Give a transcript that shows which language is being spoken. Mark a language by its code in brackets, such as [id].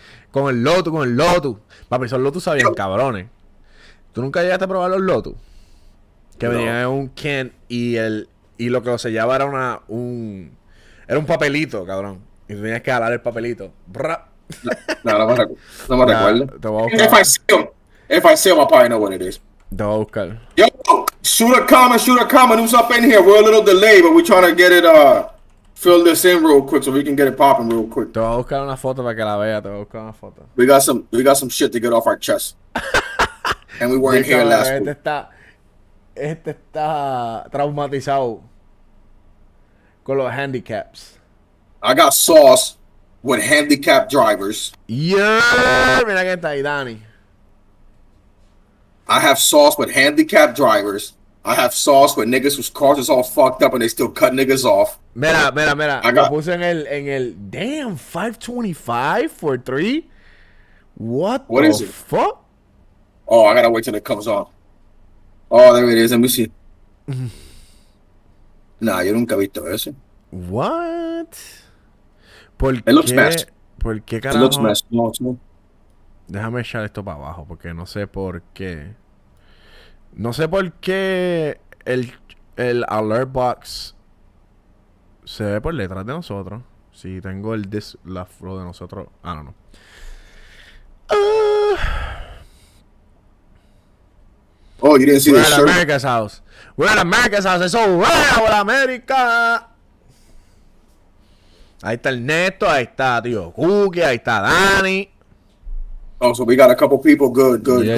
[es] con el Lotus. Papi, esos Lotus sabían cabrones. ¿Tú nunca llegaste a probar los Lotus? Que venían en un can y lo que lo sellaba era un papelito, cabrón. Y tú tenías que jalar el papelito. No me recuerdo. Te voy a buscar. [en] If I see him, I probably know what it is. [es] Te voy a buscar. [en] Yo, shoot a comment. Who's up in here? We're a little delayed, but we're trying to get it fill this in real quick so we can get it popping real quick. [es] Te voy a buscar una foto para que la vea. [en] We got some shit to get off our chest. And we weren't here last week. [es] Este está traumatizado con los handicaps. [en] I got sauce with handicapped drivers. [es] Yeah, mira que está ahí, Dani. [en] I have sauce with handicapped drivers. I have sauce with niggas whose cars is all fucked up and they still cut niggas off. [es] Mira. Lo puse en el damn 525 [en] for 3. What is the it? Fuck? Oh, I gotta wait till it comes on. Oh, there it is. Let me see. [es] Nah, yo nunca he visto eso. [en] What? It looks smashed. [es] ¿Por qué carajo? [en] It looks smashed. No, too. [es] Déjame echar esto para abajo porque no sé por qué. No sé por qué el alert box se ve por detrás de nosotros. Si tengo la flow de nosotros. [en] I don't know. Oh, you didn't see this shirt? We're at America's house. It's all right, América. [es] Ahí está el Neto, ahí está Tío Cookie, ahí está Dani. [en] Oh, so we got a couple people. Good.